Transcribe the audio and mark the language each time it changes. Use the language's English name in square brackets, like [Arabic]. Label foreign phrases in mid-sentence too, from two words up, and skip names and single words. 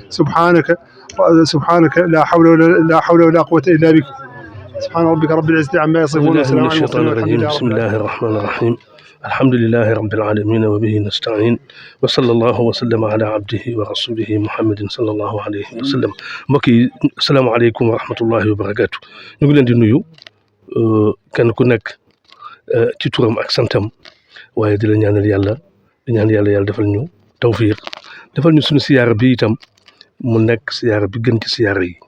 [Arabic] سبحانك لا حول ولا قوة إلا بك. سبحان ربك رب العزة عما يصفون وسلام على المرسلين. بسم الله الرحمن الرحيم. الحمد لله رب العالمين وبه نستعين وصلى الله وسلم على عبده ورسوله محمد صلى الله عليه وسلم. [Wolof] mbokk yi [Arabic] السلام عليكم ورحمة الله وبركاته. [Wolof] ñu ngi leen di nuyu kenn ku nekk ci turam ak santam, waaye di la ñaanal yàlla yàlla defal ñu tawfiq, defal ñu suñu siyaara bi itam mu nekk siyaara bi gën ci siyaara yi.